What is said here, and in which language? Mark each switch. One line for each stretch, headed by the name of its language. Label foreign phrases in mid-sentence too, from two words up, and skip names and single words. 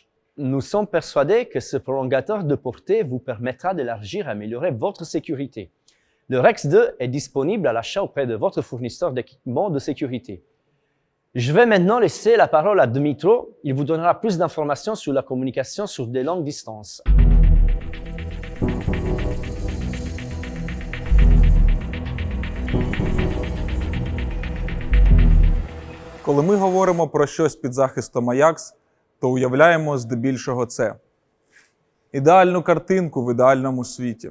French: Nous sommes persuadés que ce prolongateur de portée vous permettra d'élargir et améliorer votre sécurité. Le Rex 2 est disponible à l'achat auprès de votre fournisseur d'équipements de sécurité. Je vais maintenant laisser la parole à Dmytro. Il vous donnera plus d'informations sur la communication sur des longues distances.
Ukrainian: Коли ми говоримо про щось під захистом Ajax, то уявляємо здебільшого це. Ідеальну картинку в ідеальному світі.